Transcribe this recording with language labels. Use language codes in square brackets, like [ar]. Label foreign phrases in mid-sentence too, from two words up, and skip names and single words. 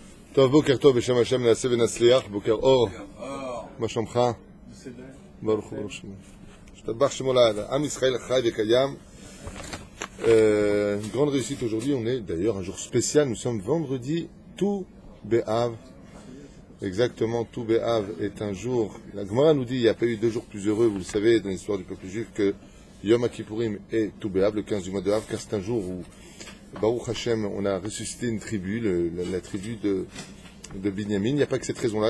[he] טוב, בוקר טוב, בשם השם נעשה ונצליח, בוקר אור, מה שלומך? ברוך הוא ברוך שמו. השתבח שמו לעד, עם ישראל חי וקיים. [fr] Une grande réussite aujourd'hui, on est d'ailleurs un jour spécial, nous sommes vendredi Tou B'Av. Exactement, Tou B'Av est un jour, la Gemara nous dit, il n'y a pas eu 2 jours plus heureux, vous le savez, dans l'histoire du peuple juif, que Yom HaKippurim et Tou B'Av, le 15 du mois de Av, car c'est un jour où [he] ברוך השם, [fr] on a ressuscité une tribu, la tribu de Binyamin. Il n'y a pas que cette raison-là.